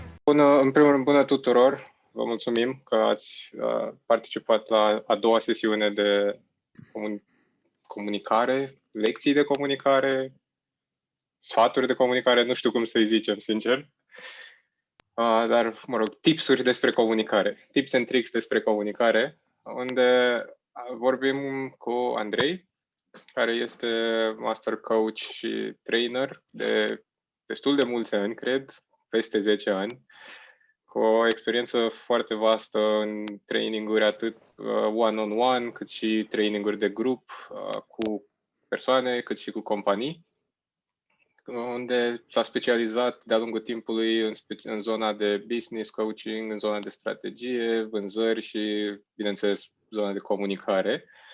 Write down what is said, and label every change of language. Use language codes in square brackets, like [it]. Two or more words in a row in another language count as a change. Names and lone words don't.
[ro] În primul rând, bună tuturor! Vă mulțumim că ați participat la a doua sesiune de comunicare, lecții de comunicare, sfaturi de comunicare, nu știu cum să-i zicem, sincer. Dar, mă rog, tipsuri despre comunicare, [en] tips and tricks [ro] despre comunicare, unde vorbim cu Andrei, care este [en] master coach [ro] și trainer de destul de mulți ani, cred, peste 10 ani, cu o experiență foarte vastă în traininguri atât one-on-one, cât și traininguri de grup cu persoane, cât și cu companii, unde s-a specializat de-a lungul timpului în zona de [en] business coaching, [ro] în zona de strategie, vânzări și, bineînțeles, zona de comunicare.